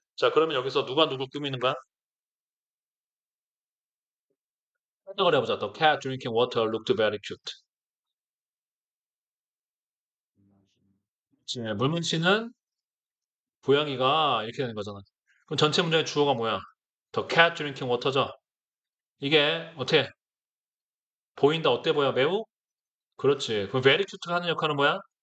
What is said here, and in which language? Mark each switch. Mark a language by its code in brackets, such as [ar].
[ko] 자 그러면 여기서 누가 누구 꾸미는 거야? 해석을 해보자. [en] The cat drinking water looked very cute. [ko] 물문시는 고양이가 이렇게 되는 거잖아. 그럼 전체 문장의 주어가 뭐야? [en] The cat drinking water죠. [ko] 이게 어떻게 보인다 어때 보여? 매우? 그렇지. 그럼 [en] very cute [ko] 가 하는 역할은 뭐야?